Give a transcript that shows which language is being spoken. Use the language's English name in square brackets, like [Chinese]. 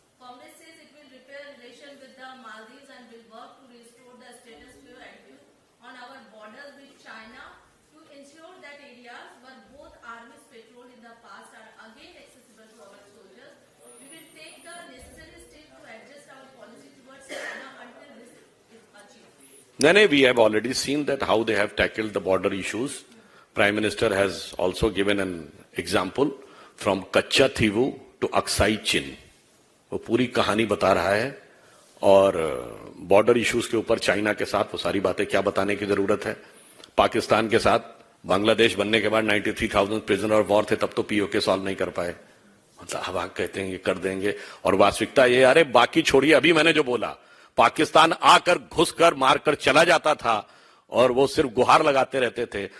[English] Congress says it will repair relation with the Maldives and will work to restore the status quo at on our borders with China to ensure that areas where both armies patrol in the past are again accessible to our soldiers. We will take the necessary step to adjust our policy towards China until this is achieved. No, we have already seen that how they have tackled the border issues. Prime Minister has also given an example from Kachchhathivu to Aksai Chin. [Hindi] वो पूरी कहानी बता रहा है और border issues के ऊपर China के साथ वो सारी बातें क्या बताने की जरूरत है। पाकिस्तान के साथ बांग्लादेश बनने के बाद 93,000 प्रिजनर ऑफ वॉर थे, तब तो पीओके सॉल्व नहीं कर पाए। मतलब अब आप कहते हैं ये कर देंगे, और वास्तविकता ये, अरे बाकी छोड़िए, अभी मैंने जो बोला, पाकिस्तान आकर घुसकर मारकर चला जाता था और वो सिर्फ गुहार लगाते रहते थे।